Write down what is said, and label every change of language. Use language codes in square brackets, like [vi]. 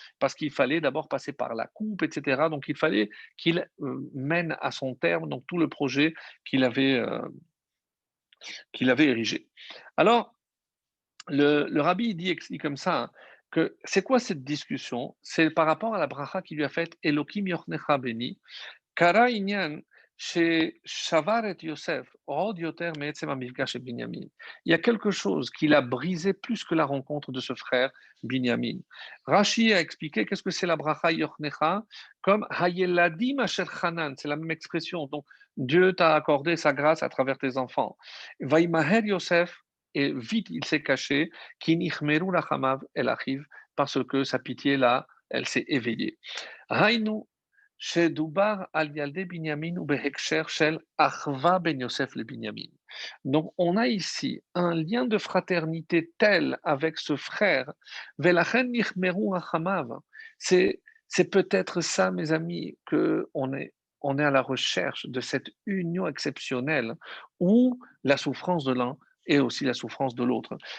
[fr] Parce qu'il fallait d'abord passer par la coupe, et cetera. Donc il fallait qu'il, mène à son terme donc tout le projet qu'il avait, heu, qu'il avait érigé. Alors le rabbi il dit comme ça, hein, que c'est quoi cette discussion? C'est par rapport à la bracha qu'il lui a faite: «Elokim yornecha beni». [he] קרה עניין ששבר את יוסף עוד יותר מעצם המפגש עם בנימין. [fr] Il y a quelque chose qui l'a brisé plus que la rencontre de ce frère Binyamin. Rashi a expliqué qu'est-ce que c'est la bracha Yochnecha, comme Hayeladim Asher Hanan, c'est la même expression. Donc Dieu t'a accordé sa grâce à travers tes enfants. Vaimaher Yosef, et vite il s'est caché, Ki nichmeru lachamav el achiv, parce que sa pitié là, elle s'est éveillée. [he] Haïnou, שדובר על ילדי בנימין ובהקשר של אחווה בין יוסף לבנימין. [fr] Donc on a ici un lien de fraternité tel avec ce frère, ולכן נחמרו רחמיו. C'est peut-être ça, mes amis, que on est à la recherche de cette union exceptionnelle où la souffrance de l'un et aussi la souffrance de l'autre.